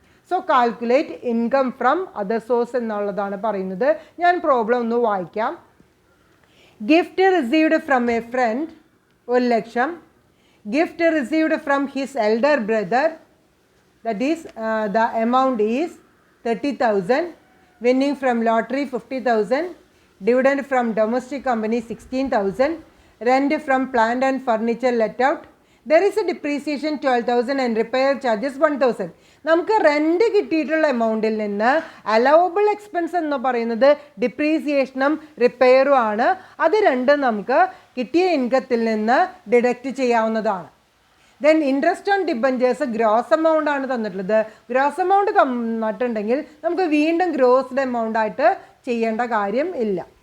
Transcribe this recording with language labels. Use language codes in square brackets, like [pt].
[en] so calculate income from other source [ml] എന്നുള്ളതാണ് പറയുന്നത്. ഞാൻ പ്രോബ്ലം ഒന്ന് വായിക്കാം. [en] Gift received from a friend 1,00,000. Gift received from his elder brother, that is the amount is 30,000. Winning from lottery 50,000. Dividend from domestic company 16,000. Rent from plant and furniture let out. There is a depreciation 12,000 and repair charges 1,000. [ml] നമുക്ക് rent കിട്ടിയിട്ടുള്ള എമൗണ്ടിൽ നിന്ന് allowable expense എന്ന് പറയുന്നത് ഡിപ്രീസിയേഷനും റിപ്പയറും ആണ്. അത് രണ്ടും നമുക്ക് കിട്ടിയ ഇൻകത്തിൽ നിന്ന് ഡിഡക്റ്റ് ചെയ്യാവുന്നതാണ്. [en] then interest on debentures [ml] gross amount ആണ് തന്നിട്ടുള്ളത്. ഗ്രോസ് എമൗണ്ട് തന്നിട്ടുണ്ടെങ്കിൽ നമുക്ക് വീണ്ടും ഗ്രോസ്ഡ് എമൗണ്ട് ആയിട്ട് ചെയ്യേണ്ട കാര്യം ഇല്ല.